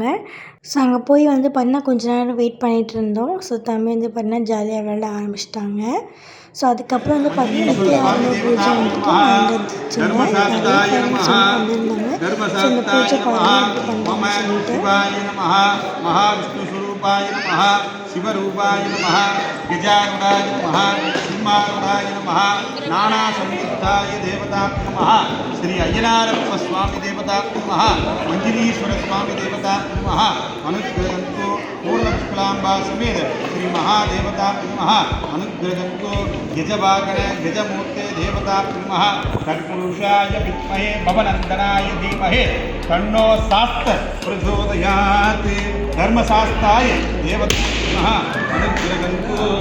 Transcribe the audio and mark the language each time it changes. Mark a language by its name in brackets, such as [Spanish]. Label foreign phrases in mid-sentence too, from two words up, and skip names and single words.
[Tamil] ஸோ அங்கே போய் வந்து பார்த்திங்கன்னா கொஞ்ச நேரம் வெயிட் பண்ணிகிட்டு இருந்தோம். ஸோ தம்பி வந்து பார்த்திங்கன்னா ஜாலியாக விளையாட ஆரம்பிச்சிட்டாங்க. ஸோ அதுக்கப்புறம் வந்து பார்த்திங்கன்னா வித்யா ஆரம்ப பூஜை வந்துட்டு வந்துருச்சுங்க. நிறைய பேரண்ட்ஸ் வந்து வந்திருந்தாங்க. ஸோ இந்த பூஜை பாருங்கள் எப்படி பண்ணுறாங்கன்னு சொல்லிட்டு [Sanskrit] शिवरूपाय नमः गजारूढाय नमः सिंहारूढाय नमः नानासंयुक्ताय देवताभ्यो नमः श्री अय्यनारप्प स्वामी देवताभ्यो नमः मंजरीश्वर स्वामी देवताभ्यो नमः अनुग्रहन्तु पूर्णपुष्कलाम्बा समेत श्री महादेवताभ्यो नमः अनुग्रहन्तु गजवागण गजमूर्ते देवताभ्यो नमः तत्पुरुषाय विद्महे भवनन्दनाय धीमहि तन्नो शास्त्र प्रचोदयात् धर्मशास्त्राय देवता अनुग्रहन्तु